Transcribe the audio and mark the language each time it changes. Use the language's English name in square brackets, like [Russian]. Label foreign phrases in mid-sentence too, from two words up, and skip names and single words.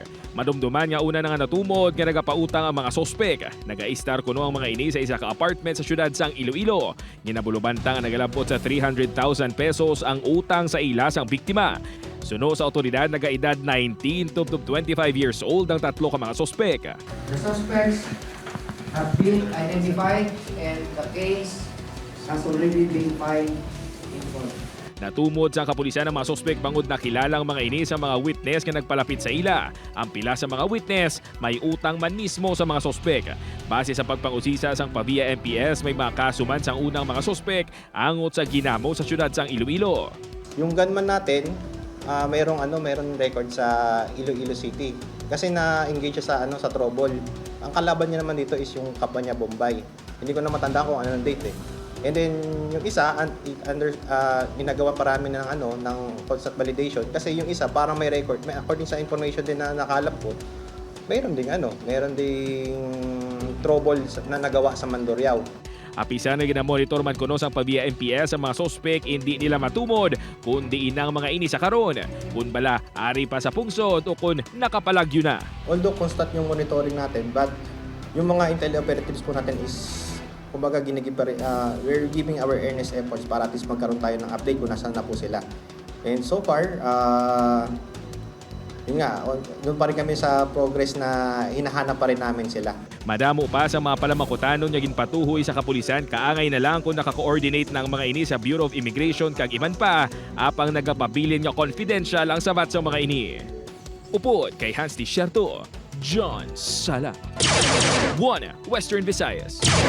[Hiligaynon] Madumduman nga una na nga natumod nga nagapautang ang mga suspect. Naga-istar kuno ang mga ini sa isa ka apartment sa syudad sang Iloilo. Ginabulubantang nga nagalabot sa 300,000 pesos ang utang sa ila sang biktima. Suno sa otoridad, nagaedad [English] 19 to 25 years old [Hiligaynon] ang 3 ka mga suspek. [English] The suspects have been identified and the case has already been filed in court. [Hiligaynon] Natumod sa kapulisan ng mga suspek bangod na kilalang mga ini sa mga witness nga nagpalapit sa ila. Ang pila sa mga witness may utang man mismo sa mga suspek. Base sa pagpangusisa sang Pavia MPS, may mga kasuman sang unang mga suspek angot sa ginamo sa syudad sang Iloilo. [Filipino] Yung gunman natin, mayroong record sa Iloilo City kasi na-engage siya sa trouble. Ang kalaban niya naman dito is yung kapwa niya Bombay. Hindi ko na matanda kung ano ng date eh. [English] And then [Filipino] yung isa ginagawa parami ng [English] constant validation [Filipino] kasi yung isa parang may record, according sa information din na nakalap ko, mayroon ding trouble na nagawa sa Mandurriao. [Hiligaynon] Apisan na ginamonitor man kuno sa Pavia MPS ang mga suspek, hindi nila matumod kundi inang mga ini sa karon. Kung bala, ari pa sa pungsod o kung nakapalagyo na. [English] Although constant [Filipino] yung monitoring natin, but yung mga [English] intel operatives [Filipino] po natin is kumbaga [English] we're giving our earnest efforts [Filipino] para [English] at least [Filipino] magkaroon tayo ng update kung nasaan na po sila. [English] And so far, [Filipino] yun nga, doon pa rin kami sa progress na hinahanap pa rin namin sila. [Hiligaynon] Madamo pa sa mga palamakutanon nga ginpatuhoy sa kapulisan, kaangay na lang kung naka-coordinate ng mga ini sa Bureau of Immigration kag iban pa, apang nagapabilin nga confidential ang sabat sa mga ini. Upod kay Hans Desierto, John Sala. One Western Visayas.